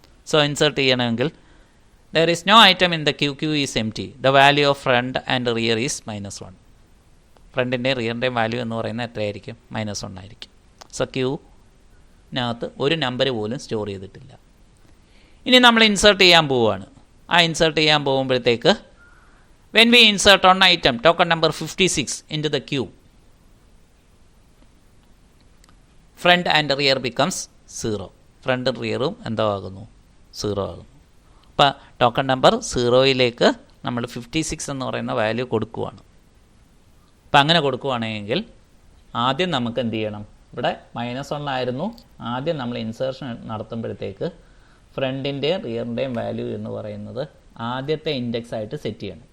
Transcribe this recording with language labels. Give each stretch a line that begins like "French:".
Malayalam: So insert ചെയ്യണമെങ്കിൽ
English: there is no item in the Q is empty. The value of front and rear is -1.
Malayalam: ഫ്രണ്ടിൻ്റെയും റിയറിൻ്റെയും value എന്ന് പറയുന്നത് എത്രയായിരിക്കും? -1 ആയിരിക്കും. So ക്യൂവിനകത്ത് ഒരു number പോലും സ്റ്റോർ ചെയ്തിട്ടില്ല. ഇനി നമ്മൾ ഇൻസേർട്ട് ചെയ്യാൻ പോവുകയാണ്. ആ ഇൻസേർട്ട് ചെയ്യാൻ പോകുമ്പോഴത്തേക്ക്
English: when we insert on item token number 56 into the queue, front and rear becomes 0.
Malayalam: ഫ്രണ്ടും റിയറും എന്തോ ആകുന്നു? 0 ആകുന്നു. അപ്പോൾ ടോക്കൺ നമ്പർ 0യിലേക്ക് നമ്മൾ 56 എന്ന് പറയുന്ന വാല്യൂ കൊടുക്കുകയാണ്. അപ്പം അങ്ങനെ കൊടുക്കുകയാണെങ്കിൽ ആദ്യം നമുക്ക് എന്ത് ചെയ്യണം? ഇവിടെ -1 ആയിരുന്നു. ആദ്യം നമ്മൾ ഇൻസേർഷൻ നടത്തുമ്പോഴത്തേക്ക് ഫ്രണ്ടിൻ്റെയും റിയറിൻ്റെയും വാല്യൂ എന്ന് പറയുന്നത് ആദ്യത്തെ ഇൻഡെക്സ് ആയിട്ട് സെറ്റ് ചെയ്യണം.